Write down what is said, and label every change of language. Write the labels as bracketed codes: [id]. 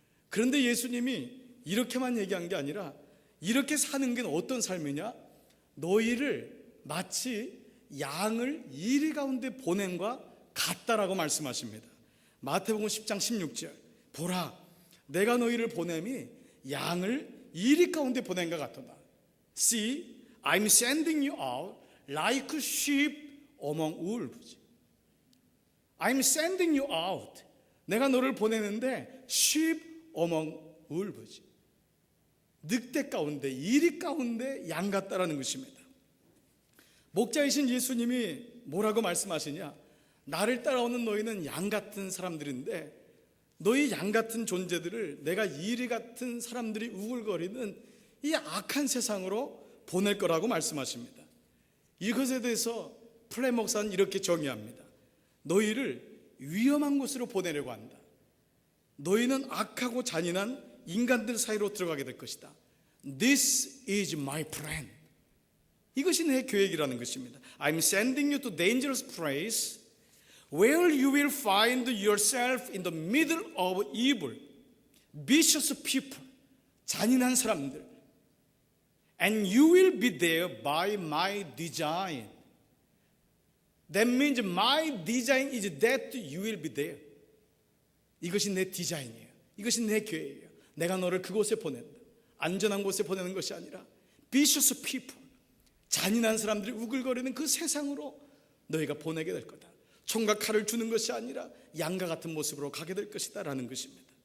[ko] 그런데 예수님이 이렇게만 얘기한 게 아니라 이렇게 사는 게 어떤 삶이냐? 너희를 마치 양을 이리 가운데 보냄과 같다라고 말씀하십니다. 마태복음 10장 16절, 보라, 내가 너희를 보냄이 양을 이리 가운데 보냄과 같도다. [en] See, I'm sending you out like sheep among wolves. I'm sending you out. [ko] 내가 너를 보내는데 [en] sheep among wolves. [ko] 늑대 가운데, 이리 가운데 양 같다라는 것입니다. 목자이신 예수님이 뭐라고 말씀하시냐? 나를 따라오는 너희는 양 같은 사람들인데 너희 양 같은 존재들을 내가 이리 같은 사람들이 우글거리는 이 악한 세상으로 보낼 거라고 말씀하십니다. 이것에 대해서 플랫 목사는 이렇게 정의합니다. 너희를 위험한 곳으로 보내려고 한다. 너희는 악하고 잔인한 인간들 사이로 들어가게 될 것이다. [en] This is my plan. [ko] 이것이 내 계획이라는 것입니다. [en] I'm sending you to dangerous place where you will find yourself in the middle of evil, vicious people, [ko] 잔인한 사람들. [en] And you will be there by my design. That means my design is that you will be there. [ko] 이것이 내 디자인이에요. 이것이 내 계획이에요. 내가 너를 그곳에 보낸다. 안전한 곳에 보내는 것이 아니라 [en] vicious people, [ko] 잔인한 사람들이 우글거리는 그 세상으로 너희가 보내게 될 거다. 총과 칼을 주는 것이 아니라 양과 같은 모습으로 가게 될 것이다 라는 것입니다.